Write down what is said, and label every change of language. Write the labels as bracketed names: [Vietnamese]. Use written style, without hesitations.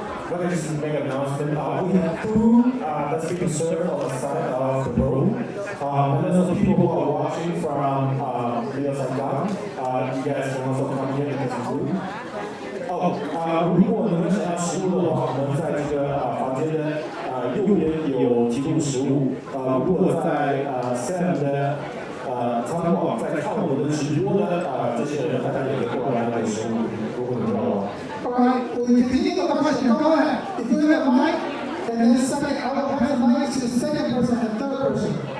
[English] Let me just make an announcement. We have food that's being served on the side of the room. And then those people who are watching from the other side, you guys can also come here and get some food. [Chinese] 如果你们想要食物的话，我们在这个房间的右边有提供食物。如果在Sam 的仓库在看我们的直播的这些人，大家也可以过来拿点食物，如果你知道的话。 [English] Alright, we continue the question. Go ahead. If you have a mic, and then second, I will pass the mic to the second person and third person.